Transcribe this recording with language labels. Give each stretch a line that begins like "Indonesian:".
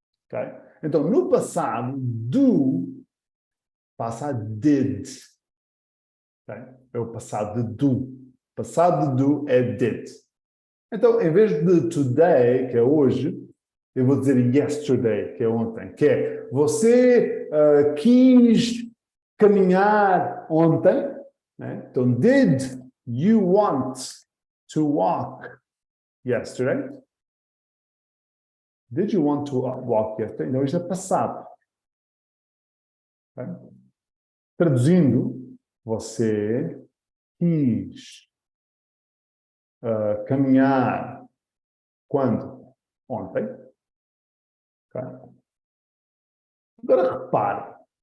Portuguese: Okay? Então no passado, do passa a did. Okay? É o passado de do. O passado de do é did. Então, em vez de today, que é hoje, eu vou dizer yesterday, que é ontem. Que é, você quis caminhar ontem? Né?
English: Então, did you want to walk yesterday? Did you want to walk yesterday?
Portuguese: Então, isto é passado. Okay? Traduzindo, você quis caminhar quando? Ontem. Okay? Agora repare.